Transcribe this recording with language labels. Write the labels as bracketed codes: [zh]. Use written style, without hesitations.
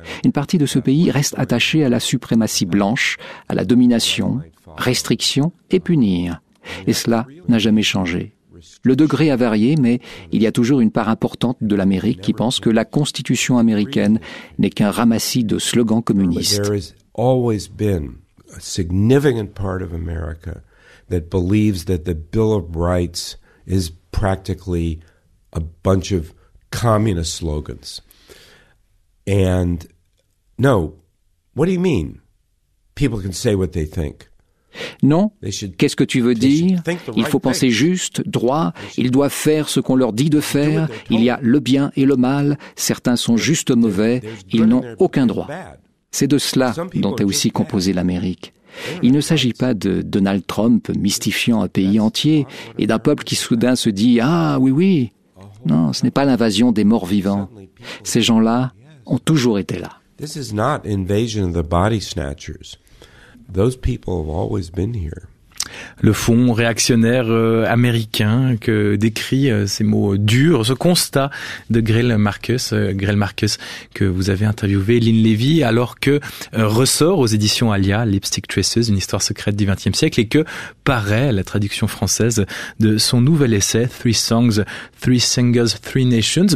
[fr] Une partie de ce pays reste attachée à la suprématie blanche, à la domination, restriction et punir. Et cela n'a jamais changé. Le degré a varié, mais il y a toujours une part importante de l'Amérique qui pense que la Constitution américaine n'est qu'un ramassis de slogans communistes. [en] There has always been a significant part of America that believes that the Bill of Rights is practically a bunch of communist slogans. And no, what do you mean? People can say what they think. [fr] Non, qu'est-ce que tu veux dire? Il faut penser juste, droit, ils doivent faire ce qu'on leur dit de faire, il y a le bien et le mal, certains sont juste mauvais, ils n'ont aucun droit. C'est de cela dont est aussi composée l'Amérique. Il ne s'agit pas de Donald Trump mystifiant un pays entier et d'un peuple qui soudain se dit « Ah, oui, oui ». Non, ce n'est pas l'invasion des morts vivants. Ces gens-là ont toujours été là. [en] This is not invasion of the body snatchers. Those people have always been here. [fr] Le fond réactionnaire américain que décrit ces mots durs, ce constat de Greil Marcus que vous avez interviewé, Lynn Levy, alors que ressort aux éditions Alia, Lipstick Traces, une histoire secrète du XXe siècle, et que paraît la traduction française de son nouvel essai, Three Songs, Three Singers, Three Nations.